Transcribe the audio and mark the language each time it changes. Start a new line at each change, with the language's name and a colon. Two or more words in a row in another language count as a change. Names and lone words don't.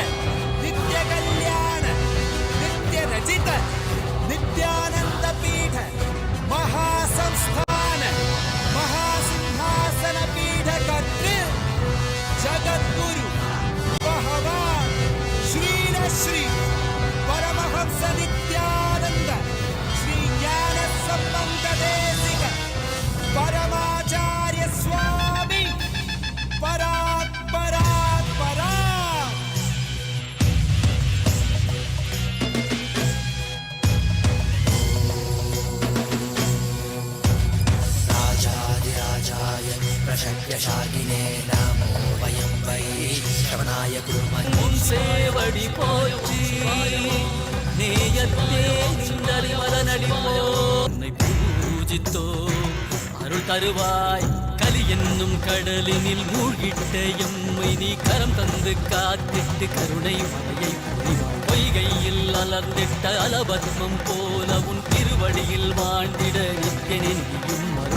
Sanskrit: नित्य कल्याण नित्य रचित नित्यानंद पीठ महासंस्थान महासिंहासन पीठ कर्तृ जगद्गुरु भगवान श्री श्री परमहंस नित्यानंद श्री ज्ञान संबंध देशिक परमाचार्य स्वामी परात् परात् परात् राजाधिराजाय प्रशक्यशाकिने नमो वयं वै श्रवणाय कुर्मः
Tamil: சேவடி போற்றி நேயத்தே நின்றறிவத நடிப்போ உன்னை பூஜித்தோ அருள் தருவாய் கலி என்னும் கடலினில் மூழ்கிட்ட எம்மை நீ கரம் தந்து காத்திட்டு கருணை மலையை பொழிவாய் பொய்கையில் அலர்ந்திட்ட அலபத்மம் போல உன் திருவடியில் வாழ்ந்திட நிற்கனின் நீயும்